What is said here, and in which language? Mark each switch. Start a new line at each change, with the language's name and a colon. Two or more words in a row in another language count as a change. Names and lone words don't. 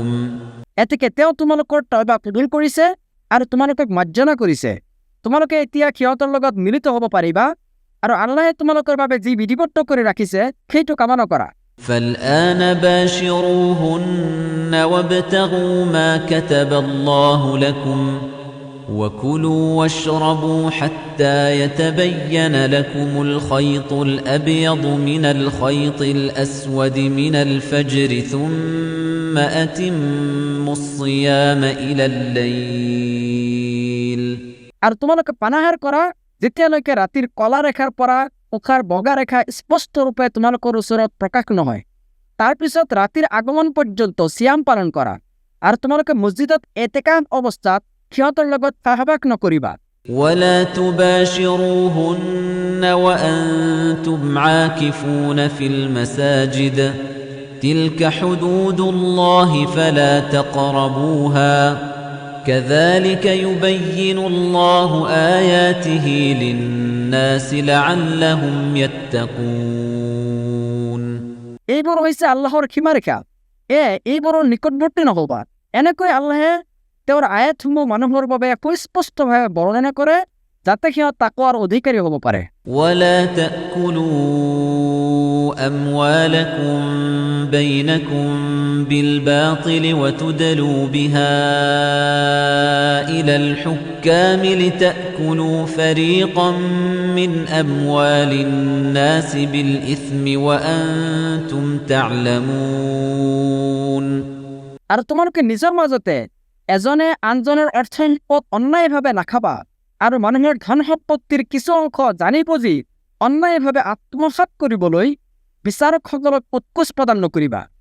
Assamese: এতেকে তেওঁ তোমালোকৰ তওবা কবুল কৰিছে আৰু তোমালোকক মাৰ্জনা কৰিছে। তোমালোকে এতিয়া সিহঁতৰ লগত মিলিত হ'ব পাৰিবা আৰু আল্লাহে তোমালোকৰ বাবে যি বিধিবদ্ধ কৰি ৰাখিছে সেইটো কামনা কৰা।
Arabic: فالآن باشروهن وابتغوا ما كتب الله لكم وكلوا واشربوا حتى يتبين لكم الخيط الأبيض من الخيط الأسود من الفجر ثم أتموا الصيام إلى الليل
Assamese: আৰু তোমালোকে পানাহাৰ কৰা যেতিয়ালৈকে ৰাতিৰ কলা ৰেখাৰ পৰা উখাৰ বগা ৰেখা স্পষ্ট ৰূপে তোমালোকৰ ওচৰত প্ৰকাশ নহয়। তাৰ পিছত ৰাতিৰ আগমন পৰ্যন্ত সিয়াম পালন কৰা আৰু তোমালোকে মছজিদত এতেকাফ অৱস্থাত সিহঁতৰ লগত সহবাস নকৰিবা
Arabic: ولا تباشروهن وأنتم عاكفون في المساجد تلك حدود الله فلا تقربوها كذلك يبين الله آياته للناس لعلهم يتقون
Assamese: এইবোৰ হৈছে আল্লাহৰ সীমাৰেখা এইবোৰৰ নিকটৱৰ্তী নহবা এনেকৈ আল্লাহে তেওঁৰ আয়াতসমূহ মানুহৰ বাবে সুস্পষ্টভাৱে বৰ্ণনা কৰে যাতে সিহঁত তাকৱাৰ অধিকাৰী হ'ব পাৰে
Arabic: ولا تأكلوا أموالكم بينكم بالباطل وتدلوا بها إلى الحكام لتأكلوا فريقا من أموال الناس بالإثم وأنتم تعلمون
Assamese: আৰু তোমালোকে নিজৰ মাজতে এজনে আনজনৰ অৰ্থ সম্পদ অন্যায়ভাৱে নাখাবা আৰু মানুহৰ ধন সম্পত্তিৰ কিছু অংশ জানি বুজি অন্যায়ভাৱে আত্মসাৎ কৰিবলৈ বিচাৰকসকলক উৎকোচ প্ৰদান নকৰিবা